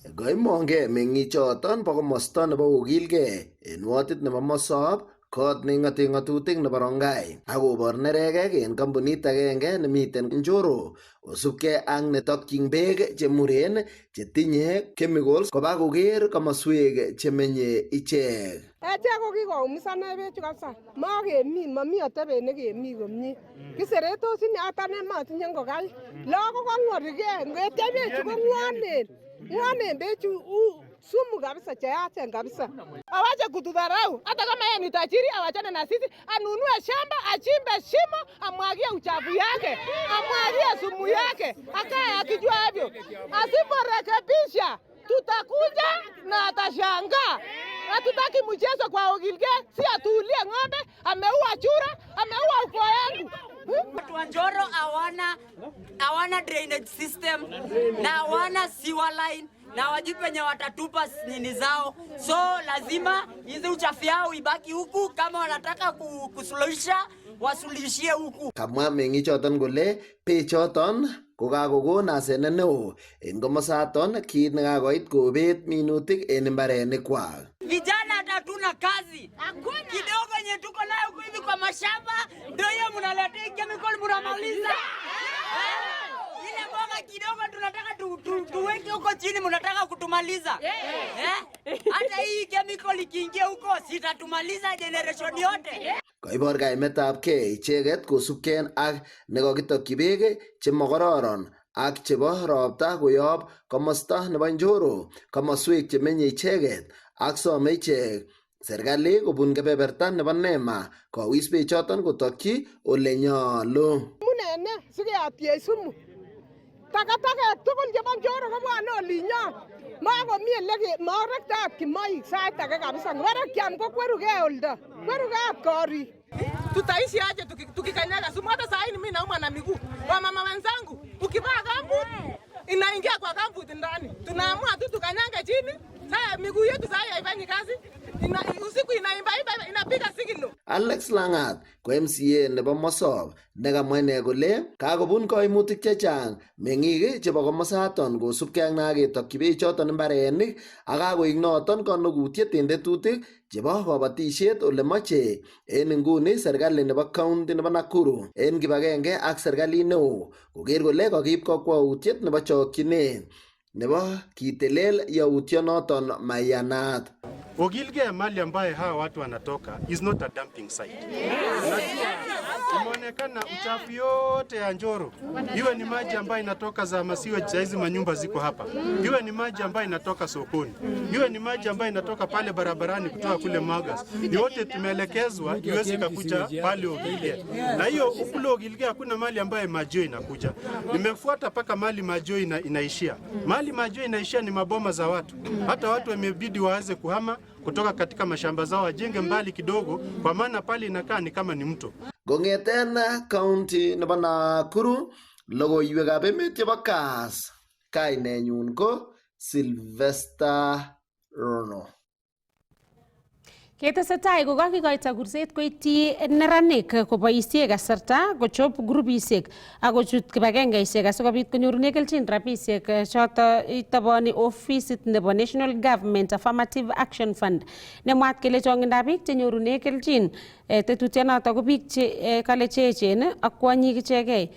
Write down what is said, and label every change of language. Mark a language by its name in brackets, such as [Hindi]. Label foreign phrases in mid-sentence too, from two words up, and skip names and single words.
[Kalenjin] Koimong'e meng'ichoton bo komosta nebo kokilgei en wodit nebo Mosop kot neing'ote ng'atutik nebo Rongai akobor neregek en kampunit agenge nemiten Njoro kosubkei ak netokyin beek chemuren chetinye chemicals koba koker komoswek chemenye ichek. Echek ko kikoumisanech bechu kabisa, mami atebet nekemi komie. Kiseretos ini ata nematinye ngokaik. Lagok kong'worigei, ngetech bechu ko ng'wonen bechu [Swahili] sumu kabisa, [Kalenjin] cheyachen kabisa. [Swahili] Awache kutudharau, hata kama yeye ni tajiri awachane na sisi, anunue shamba, achimbe shimo, amwagie uchafu yake, amwagie sumu yake, akae akijua hivyo. Asiporekebisha tutakuja na atashangaa. Hatutaki mchezo kwa Ogilge, si atuulie ng'ombe, ameua chura, ameua ukoo yangu. Watu wa Njoro hawana [English] drainage system [Swahili] na hawana [English] sewer line [Swahili] na wajui penye watatupa nini zao, so lazima hizi uchafu yao ibaki huku. Kama wanataka kusuluhisha wasulishie huku. [Kalenjin] Kamwa meng'ichoton kole bechoton kokakokon asenet neo en komosaton, kit nekakoit kobet minutik en mbarenikwak. [Swahili] Vijana hatuna kazi. Kidogo yenye tuko nayo huko hivi kwa mashamba ndio hiyo mnaletea chemical mnamaliza. Ile mboga kidogo tunataka tuweke huko chini, mnataka kutumaliza. Hata hii chemical ikiingia huko sitatumaliza generation yote. [Kalenjin] Koibor kaimetabgei icheket kosubkei ak nekokitokyi beek chemokororon ak chebo ropta koyob komosta nebo Njoro komoswek chemenye icheket, ak some ichek serikali kobun kebeberta nebo NEMA kowis bechoton kotokyi ole nyolu. Munene sikeatie sumu. Takataka tugul chebo Njoro kobwane olinyon. Makomi marektat kimoik sait age kabisa. Ngwere kiam ko kwerugei oldo. Kwerugei korik. [Swahili] Tutaishi aje tukikanyaga sumu? Hata saa hii mimi nauma na miguu. Kwa mama wenzangu, ukivaa gambut inaingia kwa gambut ndani. Tunaamua tu tukanyange chini. Sasa miguu yetu sasa haifanyi kazi. Usiku inaimba inapiga sigilo. [Kalenjin] Alex Langat ko MCA nebo Mosop nekamwa ine kole kakobun koimutik chechang meng'ik chebo komosaton kosubkei ak naketokyi bechoton mbarenik, ak kakoik noton kanukutiet en tetutik chebo kabatisiet ole moche en inguni serikali nebo county nebo Nakuru en kibagenge ak serikalit neo koker kole kakiib kakwautiet nebo chokchinet nebo kitelel yautionoton maiyanat. [Swahili] Ogilge mali ambaye hawa watu wanatoka [English] is not a dumping site. [Swahili] Imeonekana uchafu yote ya Njoro, iwe ni maji ambayo inatoka za masiwe za hizi manyumba ziko hapa, iwe ni maji ambayo inatoka sokoni, iwe ni maji ambayo inatoka pale barabarani kutoka kule Magas, yote tumeelekezwa iweze kukuja pale Ogilge. Na hiyo ukule Ogilge hakuna mali ambayo maji inakuja. Nimefuata paka mali maji inaishia. Mali maji inaishia ni maboma za watu. Hata watu wamebidi waanze kuhama kutoka katika mashamba zao wajenge mbali kidogo, kwa maana pale inakaa ni kama ni mto. [Kalenjin] Kong'eten county nebo Nakuru, logoiwekab emet chebo Kass, kainenyun ko Sylvester Rono. Ketesetai ko kakikoito kurset koityi neranik koboisie kasarta kochob grupisiek ak kochut kibagengeisiek asikobit konyorune kelchin rabisiek choto itoboni ofisit nebo National Government Affirmative Action Fund nemwaat kele chong'indab biik chenyorune kelchin tetutionoto ko biik che kale cheechen ak kwonyik ichegei.